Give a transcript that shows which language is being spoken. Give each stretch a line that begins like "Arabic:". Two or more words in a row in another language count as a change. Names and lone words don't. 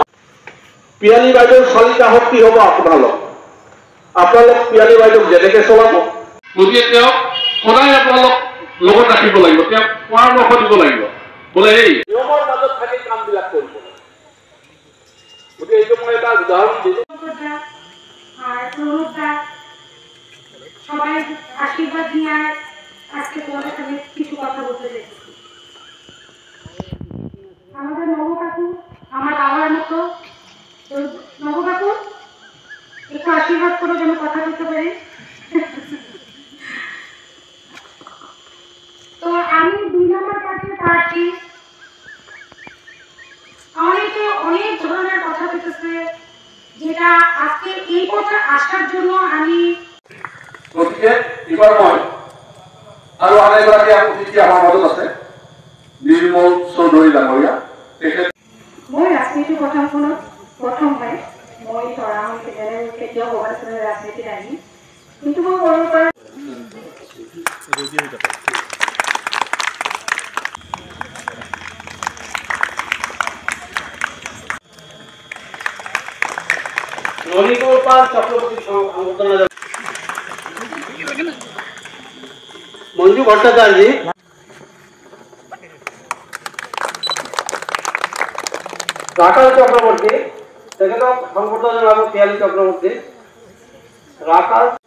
Assamese: পিয়ালী বাইদেউৰ চালিকা শক্তি হ'ব আপোনালোক পিয়ালী বাইদেউক যেনেকে চলাব, গতিকে তেওঁক সদায় আপোনালোক লগত ৰাখিব লাগিব, তেওঁক পৰামৰ্শ দিব লাগিব, বোলে এই নিয়মৰ মাজত থাকি কামবিলাক কৰিব। গতিকে এইটো মই এটা উদাহৰণ দিলোঁ।
Bangla: সবাই আশীর্বাদ নিয়ে আজকে তোমাদের সাথে কিছু কথা বলতে চাইছি। আমাদের নব কাকু আমার বাবার মতো, নব কাকু একটু আশীর্বাদ করে যেন কথা বলতে পারি। তো আমি 2 নম্বর পার্টি পাচ্ছি, অনেকে অনেক ধরনের কথা বলতেছে, যেটা আজকে এই কথা আসার জন্য আমি
Assamese: গতিকে এবাৰ মই আৰু আন এগৰাকী অতিথি আমাৰ মাজত আছে, নিৰ্মল চৌধুৰী ডাঙৰীয়া। মই ৰাজনীতিৰ প্ৰথমখনত প্ৰথম হয়, মই ধৰা কেতিয়াও ভবা নাছিলো ৰাজনীতিত আহি, কিন্তু মই সৰুৰ পৰা ননীগোপাল চক্রবর্তী সংবর্ধনা মঞ্জু ভট্টাচার্য, রাকাল চক্রবর্তী, তেখেতক সংবর্ধনা জনাব পিয়ালী চক্রবর্তী। রাকাল